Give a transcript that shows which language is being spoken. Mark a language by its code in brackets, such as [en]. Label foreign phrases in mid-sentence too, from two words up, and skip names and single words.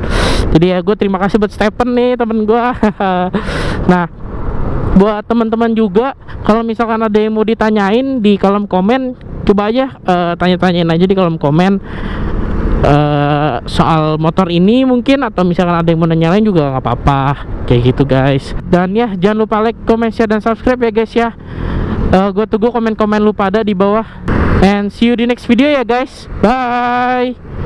[id] Jadi ya gue terima kasih buat Stephen nih temen gue. Nah buat teman-teman juga, kalau misalkan ada yang mau ditanyain di kolom komen, coba aja tanya-tanyain aja di kolom komen soal motor ini mungkin, atau misalkan ada yang mau nanya lain juga nggak apa-apa kayak gitu guys. Dan ya jangan lupa like, comment, share, dan subscribe ya guys ya. Gue tunggu komen-komen lu pada di bawah, [en] and see you di next video ya guys. Bye.